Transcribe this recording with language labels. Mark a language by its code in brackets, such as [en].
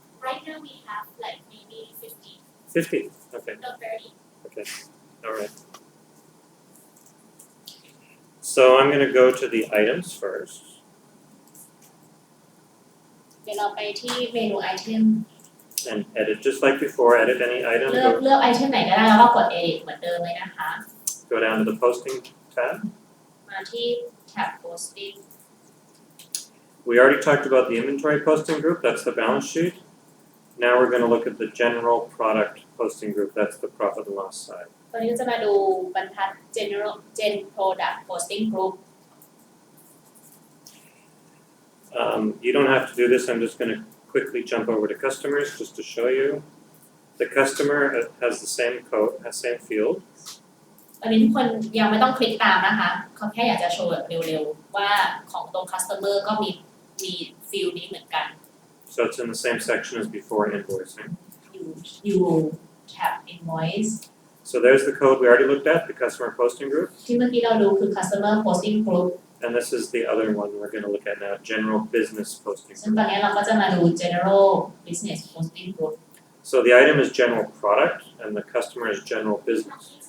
[en] right now we have like maybe 50 50. Okay, no 30 okay, all right. So I'm going to go to the items first. [th] เดี๋ยวเราไปที่เมนูไอเทม [en] And edit just like before. Edit any item. [th] เลือกไอเทมไหนก็ได้แล้วก็กด edit เหมือนเดิมเลยนะคะ [en] Go down to the posting tab. [th] มาที่ tab posting [en] We already talked about the inventory posting group. That's the balance sheet. Now we're going to look at the general product posting group. That's the profit and loss side. [th] ตอนนี้จะมาดูบรรทัด gen product posting group [en] You don't have to do this. I'm just going to quickly jump over to customers just to show you. The customer has the same code, has same field. [th] ตอนนี้ทุกคนยังไม่ต้องคลิกตามนะคะเขาแค่อยากจะโชว์แบบเร็วๆว่าของตรง customer ก็มีฟิลนี้เหมือนกัน [en] So it's in the same section as before invoicing. you tab invoice So there's the code we already looked at, the customer posting group. [th] ที่เมื่อกี้เราดูคือ customer posting group [en] And this is the other one we're going to look at now, general business posting [th] ซึ่ง [en] group. [th] ตอนนี้เราก็จะมาดู general business posting group [en] So the item is general product and the customer is general business.